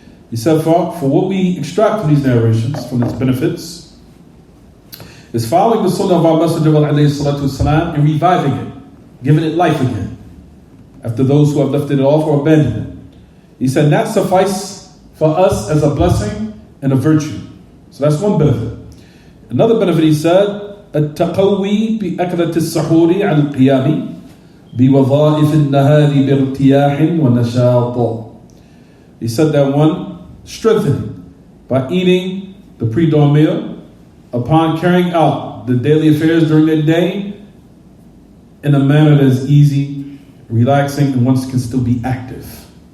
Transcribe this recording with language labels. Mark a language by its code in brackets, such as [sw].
[en] He said, for what we extract from these narrations, from its benefits, is following the sunnah of our Messenger ﷺ and reviving it, giving it life again, after those who have left it off or abandoned it. He said, that suffice for us as a blessing and a virtue. So that's one benefit. Another benefit, he said, [ar] التقوي بأكلة السحور على القيام بوظائف النهار بارتياح ونشاط. [en] He said that one, strengthening by eating the pre-dawn meal upon carrying out the daily affairs during the day in a manner that is easy, relaxing, and one can still be active.